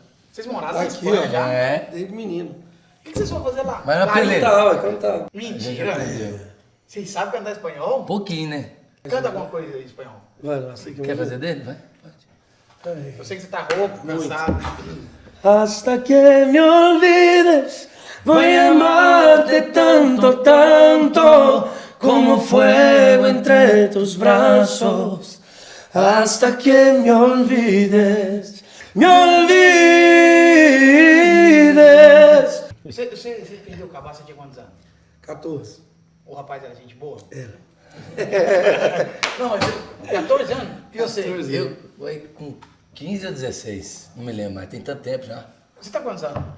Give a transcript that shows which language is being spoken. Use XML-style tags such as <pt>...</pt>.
<pt>Vocês moraram na Aqui, Espanha ó. já? É. Desde menino. O que vocês vão fazer lá? Mas na Lá- peleira. Cantava, cantava. Mentira. Vocês sabem cantar espanhol? Um pouquinho, né? Canta alguma coisa em espanhol. Vai lá, sei que Quer fazer dele? Vai. Ai. Eu sei que você tá rouco, cansado.</pt> <es>Hasta que me olvides, voy a amarte tanto, tanto, como fuego entre tus brazos. Hasta que me olvides, me olvides.</es> <pt>Você perdeu o cabaço, você tinha quantos anos? 14. O rapaz era gente boa? Era. Não, mas 14 anos? E você? Eu foi com 15 ou 16, não me lembro mais, tem tanto tempo já. Você tá quantos anos?</pt>